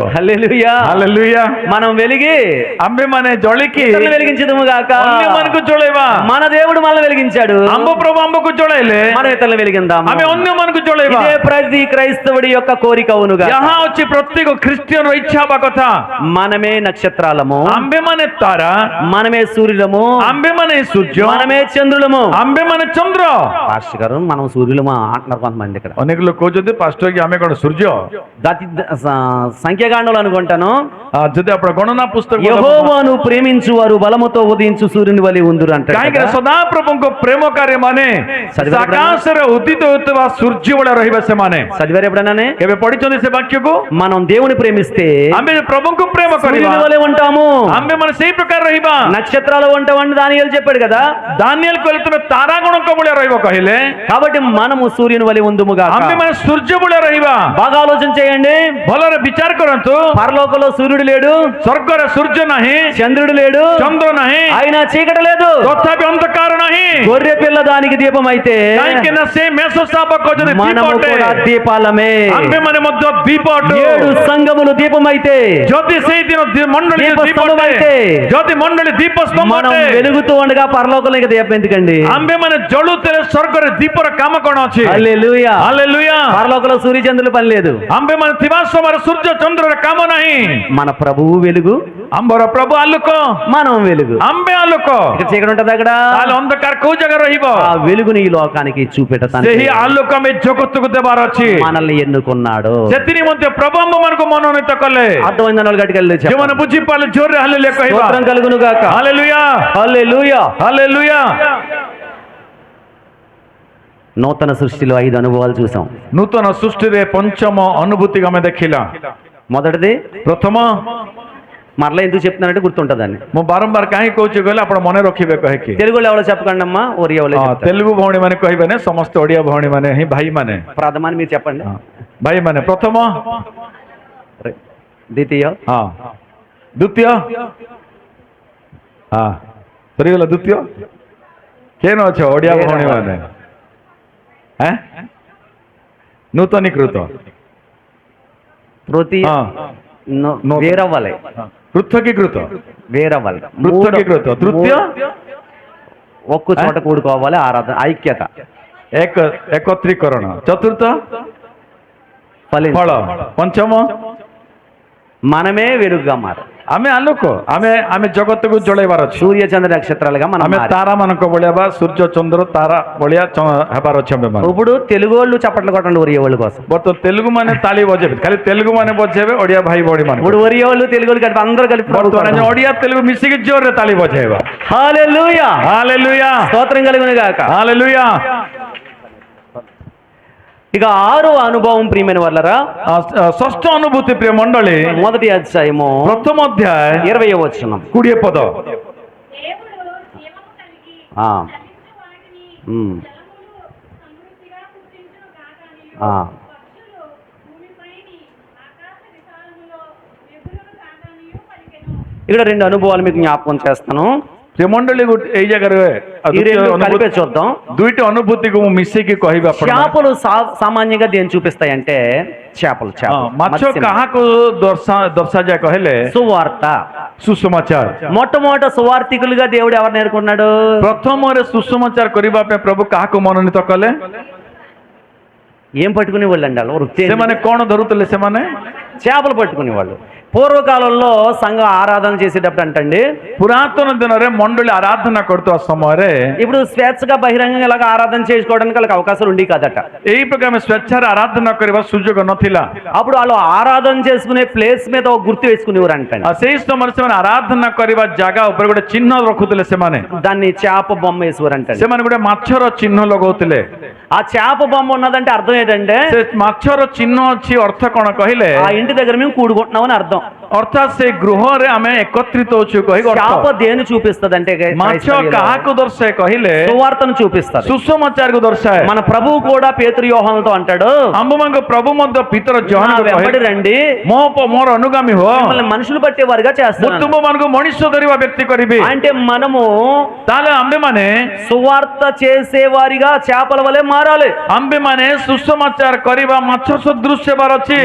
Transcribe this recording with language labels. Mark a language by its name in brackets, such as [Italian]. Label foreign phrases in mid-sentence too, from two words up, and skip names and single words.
[Telugu] హల్లెలూయా. [Odia] ହାଲେଲୁୟା. [Telugu] మనం వెలిగి [Odia] ଆମ୍ଭେମାନେ ଜଳିକି [Telugu] ఇతరులను వెలిగించదుము గాక. [Odia] ଅନ୍ୟମାନଙ୍କୁ ଜଳେଇବା. [Telugu] మన దేవుడు మనల్ని వెలిగించాడు, [Odia] ଆମ୍ଭ ప్రଭు ଆମ୍ଭକୁ ଜଳେଇଲେ [Telugu] మనం ఇతరులను వెలిగిందాము. [Odia] ଆମେ ଅନ୍ୟମାନଙ୍କୁ ଜଳେଇବା. [Telugu] ఇదే ప్రతి క్రైస్తవుడి యొక్క కోరిక అవునుగా. [Odia] ଯାହା ଅଛି ପ୍ରତ୍ୟେକ ଖ୍ରୀଷ୍ଟିଆନର ଇଚ୍ଛା ହେବା କଥା. [Telugu] మనమే నక్షత్రాలము, [Odia] ଆମ୍ଭେମାନେ ତାରା, [Telugu] మనమే సూర్యులము, [Odia] ଆମ୍ଭେମାନେ సూର୍ଯ୍ୟ, [Telugu] మనమే చంద్రులము. [Odia] ଆମ୍ଭେମାନେ ଚନ୍ଦ୍ର. [Telugu] పాస్టర్ గారు మనం సూర్యులమా అంటున్నారు కొంతమంది ఇక్కడ. [Odia] ଅନେକ ଲୋକ କହୁଛନ୍ତି ପାଷ୍ଟର କି ଆମେ କଣ ସୂର୍ଯ୍ୟ? [Telugu] సంఖ్యాకాండంలో అనుకుంటాను, [Odia] ଯଦି ଆପଣ ଗଣନା ପୁସ୍ତକ [Telugu] యెహోవాను ప్రేమించు వారు బలముతో ఉదయించు సూర్యుని వలె ఉందురు అంటారు [Odia] କାହିଁକି [Telugu] కదా. [Odia] ସଦାପ୍ରଭୁଙ୍କ ପ୍ରେମକାରୀ ମାନେ ଆକାଶରେ ଉଦିତ ହେଉଥିବା ସୂର୍ଯ୍ୟ ଭଳିଆ ରହିବେ ସେମାନେ. [Telugu] చదివారు ఎప్పుడైనా? [Odia] କେବେ ପଢିଛନ୍ତି ସେ ବାକ୍ୟକୁ? [Telugu] మనం దేవుని ప్రేమిస్తే [Odia] ଆମେ ପ୍ରଭୁଙ୍କୁ ప్రేమ କରିବା, [Telugu] సూర్యుని వలె ఉంటాము, [Odia] ଆମେ ମାନେ ସେଇ ପ୍ରକାର ରହିବା. [Telugu] నక్షత్రాలు ఉంటామని దానియేలు చెప్పాడు కదా. [Odia] ଦାନିଏଲ କହିଲେ ତୁମେ ତାରାଗଣଙ୍କ ଭଳିଆ ରହିବ କହିଲେ. [Telugu] కాబట్టి మనము సూర్యుని వలె ఉందుముగా. [Odia] ଆମେ ମାନେ ସୂର୍ଯ୍ୟ ଭଳିଆ ରହିବା. [Telugu] బాగా ఆలోచన చేయండి. [Odia] ଭଲରେ ବିଚାର କରନ୍ତୁ. [Telugu] పరలోకంలో సూర్యుడు లేడు, [Odia] ସ୍ୱର୍ଗରେ ସୂର୍ଯ୍ୟ ନାହିଁ, [Telugu] చంద్రుడు లేడు, [Odia] ଚନ୍ଦ୍ର ନାହିଁ, [Telugu] అయినా చీకటి లేదు. [Odia] ତଥାପି ଅନ୍ଧକାର ନାହିଁ. [Telugu] గొర్రె పిల్ల దానికి దీపం అయితే [Odia] କାହିଁକି ନା ସେ ମେଷ ଶାବକ ଯଦି [Telugu] మనము [Odia] ଦୀପଟେ, [Telugu] కూడా దీపాలమే. [Odia] ଆମେ ମାନେ ମଧ୍ୟ ଦୀପ ଅଟୁ. [Telugu] 7 సంఘములు దీపం అయితే [Odia] ଯଦି ସେଇଦିନ ମଣ୍ଡଳୀ [Telugu] దీప [Odia] ଦୀପ ସ୍ତମ୍ଭం ଅଟେ, [Telugu] అయితే [Odia] ଯଦି ମଣ୍ଡଳୀ ଦୀପ ସ୍ତମ୍ଭ [Telugu] మనం [Odia] ଅଟେ, [Telugu] వెలుగుతూ ఉండగా పరలోకంలో ఇంకా దీపం ఎందుకండి? [Odia] ଆମ୍ଭେ ମାନେ ଜଳୁଥିଲେ ସ୍ୱର୍ଗରେ ଦୀପର କାମ କଣ ଅଛି? [Telugu] హల్లెలూయా. [Odia] ହାଲେଲୁୟା. [Telugu] పరలోకంలో సూర్య చంద్రుల పని లేదు. [Odia] ଆମ୍ଭେ ମାନେ ଥିବା ସମୟରେ ସୂର୍ଯ୍ୟ ଚନ୍ଦ୍ରର କାମ ନାହିଁ. [Telugu] మన ప్రభువు వెలుగు, [Odia] ଆମ୍ଭର ପ୍ରଭୁ ଆଲୋକ, [Telugu] మనం వెలుగు. [Odia] ଆମ୍ଭେ ଆଲୋକ. [Telugu] ఇక్కడ చీకటి ఉంటది అక్కడ. [Odia] ତାହେଲେ ଅନ୍ଧକାର କୋଉ ଜାଗାରେ ରହିବ? [Telugu] ఆ వెలుగుని ఈ లోకానికి చూపెట్టడానికి [Odia] ସେହି ଆଲୋକ ଆମେ ଜଗତକୁ ଦେବାର ଅଛି. [Telugu] మనల్ని ఎన్నుకున్నాడు. [Odia] ସେଥି ନିମନ୍ତେ ପ୍ରଭୁ ଆମ୍ଭମାନଙ୍କୁ ମନୋନୀତ କଲେ. [Telugu] అర్థమైన వాళ్ళు గట్టికెళ్ళి [Odia] ଯେଉଁମାନେ ବୁଝିପାରିଲେ ଜୋରରେ ହାଲେଲୁୟା କହିବା. [Telugu] స్తోత్రం కలుగును గాక. [Odia] ହାଲେଲୁୟା. [Telugu] హల్లెలూయా. [Odia] ହାଲେଲୁୟା. [Telugu] నూతన సృష్టిలో 5 అనుభవాలు చూసాం. [Odia] ନୂତନ ସୃଷ୍ଟିରେ ପଞ୍ଚମ ଅନୁଭୂତି ଆମେ ଦେଖିଲା. [Telugu] మొదటిది [Odia] ପ୍ରଥମ, [Telugu] మరలా ఎందుకు చెప్తున్నానంటే గుర్తుంటదని. [Odia] ମୁଁ ବାରମ୍ବାର କାହିଁକି କହୁଛି କହିଲେ ଆପଣ ମନେ ରଖିବେ କହିକି. [Telugu] తెలుగులో ఎవరో చెప్పకండి అమ్మా, ఒరియా వాళ్ళే చెప్తారు. [Odia] ତେଲୁଗୁ ଭଉଣୀ ମାନେ କହିବେନି, ସମସ୍ତେ ଓଡିଆ ଭଉଣୀ ମାନେ ହିଁ ଭାଇ ମାନେ, [Telugu] ప్రథమాన్ని మీరు చెప్పండి. [Odia] ଭାଇ ମାନେ. ପ୍ରଥମ, [Telugu] ద్వితీయ, [Odia] ହଁ ଦ୍ୱିତୀୟ, ହଁ ସରିଗଲା ଦ୍ୱିତୀୟ. କେନ ଅଛ ଓଡିଆ ଭଉଣୀ ମାନେ? ନୂତନୀକୃତ, [Telugu] తృతీయ, వేరవ్వాలి, పృథకీకృత, వేరవ్వాలి, పృథకీకృత. తృତୀయ, ఒక్క చోట కూడుకోవాలి, ఆరాధన, ఐక్యత, [Odia] एकत्रीकरण. चतुर्थ, [Telugu] ఫలించు. [Odia] फल. पंचम, [Telugu] మనమే వెలుగుగా మారాలి. [Odia] ଆମେ ଆଲୋକ, ଆମେ ଜଗତକୁ ଜଳେଇବାର ଅଛି। [Telugu] సూర్య చంద్ర నక్షత్రాలుగా మనం [Odia] ଆମେ [Telugu] మారాలి. [Odia] ତାରା ମାନଙ୍କ ଭଳିଆ ବା ସୂର୍ଯ୍ୟ ଚନ୍ଦ୍ର ତାରା ଭଳିଆ ହେବାର ଅଛି ଆମେ ମାନେ। [Telugu] ఇప్పుడు తెలుగు వాళ్ళు చప్పట్లు కొట్టండి ఒరియా వాళ్ళ కోసం. [Odia] ବର୍ତ୍ତମାନ ତେଲୁଗୁ ମାନେ ତାଳି ବଜେଇବେ, ଖାଲି ତେଲୁଗୁ ମାନେ ବଜେଇବେ, ଓଡିଆ ଭାଇ ଭଉଣୀ ମାନେ। [Telugu] ఇప్పుడు ఒరియా వాళ్ళు తెలుగు వాళ్ళు కలిపి అందరూ కలిపి [Odia] ବର୍ତ୍ତମାନ ଓଡିଆ ତେଲୁଗୁ ମିଶିକି ଜୋରରେ ତାଳି ବଜେଇବା। [Telugu] హల్లెలూయా, [Odia] ହାଲେଲୁୟା, [Telugu] స్తోత్రం కలుగును గాక. [Odia] ହାଲେଲୁୟା। [Telugu] ఇక 6వ అనుభవం ప్రియమైన వాళ్ళరా, [Odia] ଷଷ୍ଠ ଅନୁଭୂତି ପ୍ରିୟ ମଣ୍ଡଳୀ, [Telugu] మొదటి అధ్యాయము [Odia] ପ୍ରଥମ ଅଧ୍ୟାୟ [Telugu] 20వ వచనం. [Odia] 20 ପଦ। [Telugu] దేవుడు నియమము కలిగి ఆ, ఫలించు వాటిని ఉమ్, జలములు సమృద్ధిగా పుట్టించును గాకనియు ఆ. పక్షులు భూమిపైని ఆకాశ విశాలములో ఎగురును గాకనియు పలికెను. ఇక్కడ 2 అనుభవాలు మీకు జ్ఞాపకం చేస్తాను. [Odia] ପ୍ରିୟ ମଣ୍ଡଳୀ, ଏଇ ଜାଗାରେ [Telugu] ఈ రెండు కలిపే చూద్దాం. [Odia] ଦୁଇଟି ଅନୁଭୂତିକୁ ମୁଁ ମିଶିକି କହିବି ଆପଣ। [Telugu] చేపలు సామాన్యంగా దేని చూపిస్తాయంటే చేపలు [Odia] ମାଛ [Telugu] మత్స్యం. [Odia] କାହାକୁ ଦର୍ଶାଯାଏ କହିଲେ [Telugu] సువార్త. [Odia] ସୁସମାଚାର। [Telugu] మొట్టమొదట సువార్థికులుగా దేవుడు ఎవరు నేర్కొన్నాడు? [Odia] ପ୍ରଥମରେ ସୁସମାଚାର କରିବା ପାଇଁ ପ୍ରଭୁ କାହାକୁ ମନୋନୀତ କଲେ? [Telugu] ఏం పట్టుకునే వాళ్ళు అండి? వాళ్ళు వృత్తి ఏంటి? [Odia] ସେମାନେ କଣ ଧରୁଥିଲେ? ସେମାନେ [Telugu] చేపలు పట్టుకునే వాళ్ళు. పూర్వకాలంలో సంఘం ఆరాధన చేసేటప్పుడు అంటండి, [Odia] ପୁରାତନ ଦିନରେ ମଣ୍ଡଳୀ ଆରାଧନା କରୁଥିବା ସମୟରେ [Telugu] ఇప్పుడు స్వేచ్ఛగా బహిరంగంగా ఇలాగ ఆరాధన చేసుకోవడానికి వాళ్ళకి అవకాశాలు ఉండి కాదట. [Odia] ଏଇ ପ୍ରକାର ଆମେ ସ୍వేଚ୍ଛାରେ ଆରାଧନା କରିବା ସୁଯୋଗ ନଥିଲା। [Telugu] అప్పుడు వాళ్ళు ఆరాధన చేసుకునే ప్లేస్ మీద ఒక గుర్తు వేసుకునేవారు అంటండి. [Odia] ସେଇ ସମୟରେ ସେମାନେ ଆରାଧନା କରିବା ଜାଗା ଉପରେ ଗୋଟେ ଚିହ୍ନ ରଖୁଥିଲେ। ସେମାନେ [Telugu] దాన్ని చేప బొమ్మ వేసేవారు అంటండి. [Odia] ସେମାନେ ଗୋଟେ ମାଛର ଚିହ୍ନ ଲଗାଉଥିଲେ। [Telugu] ఆ చేప బొమ్మ ఉన్నదంటే అర్థం ఏంటంటే [Odia] ସେ ମାଛର ଚିହ୍ନ ଅଛି, ଅର୍ଥ କଣ କହିଲେ? [Telugu] ఆ ఇంటి దగ్గర మేము కూడుకుంటున్నామని అర్థం. [Odia] ଅର୍ଥାତ୍ ସେ ଗୃହରେ ଆମେ ଏକତ୍ରିତ ଅଛୁ କହି [Telugu] చేప దేని చూపిస్తుంది అంటే [Odia] ମାଛ କାହାକୁ ଦର୍ଶାଏ କହିଲେ? [Telugu] సువార్తను చూపిస్తుంది. [Odia] ସୁସମାଚାରକୁ ଦର୍ଶାଏ। [Telugu] మన ప్రభువు కూడా పేతురు యోహానుతో అంటాడు, [Odia] ଆମ୍ଭମାନଙ୍କ ପ୍ରଭୁ ମଧ୍ୟ ପିତର [Telugu] నా [Odia] ଜହନକୁ [Telugu] వెంబడి [Odia] କହିଲେ, [Telugu] రండి, [Odia] ମୋର ଅନୁଗାମୀ ହୁଅ, [Telugu] మిమ్మల్ని మనుషులు పట్టేవారుగా [Odia] ମୁଁ [Telugu] చేస్తాను. [Odia] ତୁମମାନଙ୍କୁ ମଣିଷ ଧରିବା ବ୍ୟକ୍ତି କରିବି। [Telugu] అంటే మనము [Odia] ତାହେଲେ ଆମ୍ଭେମାନେ [Telugu] సువార్త చేసేవారిగా చేపల వలె మారాలి. [Odia] ଆମ୍ଭେମାନେ ସୁସମାଚାର କରିବା ମାଛ ସଦୃଶ ହେବାର ଅଛି।